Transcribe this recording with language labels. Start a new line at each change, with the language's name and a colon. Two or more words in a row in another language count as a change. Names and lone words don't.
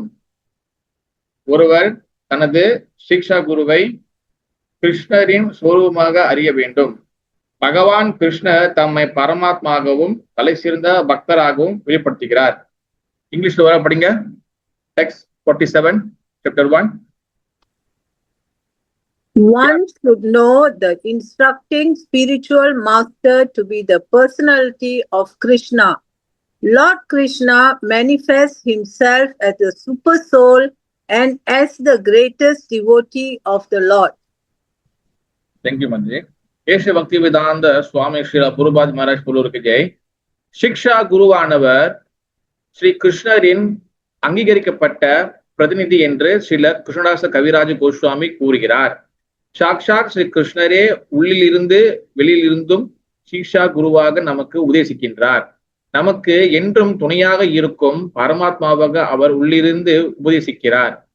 Tamil: ஒருவர் தனது சிக்ஷா குருவை கிருஷ்ணரின் ஸ்வரூபமாக அறிய வேண்டும். பகவான் கிருஷ்ணர் தம்மை பரமாத்மாகவும் தலை சிறந்த பக்தராகவும் வெளிப்படுத்துகிறார். இங்கிலீஷ்ல வர படிங்க. டெக்ஸ்ட் 47 சாப்டர் 1.
English: One should know the instructing spiritual master to be the personality of Krishna. Lord Krishna manifests himself as the super soul and as the greatest devotee of the Lord. Thank you, Manji. Esha Bhakti Vedanta Swami Srila Prabhupada Maharaj Pulurukku Jai.
Tamil: Shiksha குருவானவர் ஸ்ரீ கிருஷ்ணரின் அங்கீகரிக்கப்பட்ட பிரதிநிதி என்று ஸ்ரீல கிருஷ்ணதாச கவிராஜ கோஸ்வாமி கூறுகிறார். சாக்ஷாத் ஸ்ரீ கிருஷ்ணரே உள்ளிலிருந்து வெளியிலிருந்தும் சிக்ஷா குருவாக நமக்கு உபதேசிக்கின்றார். நமக்கு என்றும் துணையாக இருக்கும் பரமாத்மாவாக அவர் உள்ளிருந்து உபதேசிக்கிறார்.